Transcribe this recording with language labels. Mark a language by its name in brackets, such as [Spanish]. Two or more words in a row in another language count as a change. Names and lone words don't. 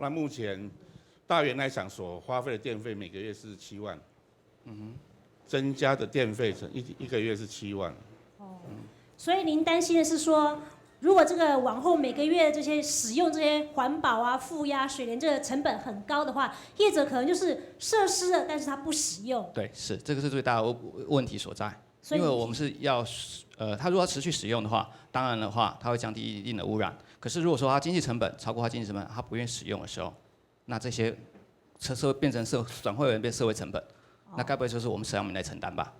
[Chinese] 那目前大園那場所花費的電費每個月是7萬，增加的電費一個月是7萬。所以您擔心的是說，如果這個往後每個月這些使用這些環保啊、負壓水簾這個成本很高的話，業者可能就是設施了，但是他不使用。對，是這個是最大的問題所在。 因为我们是要它如果要持续使用的话，当然的话它会降低一定的污染。可是如果说它经济成本超过它经济成本，它不愿意使用的时候，那这些社变成转会为变社会成本，那该不会就是我们社民来承担吧？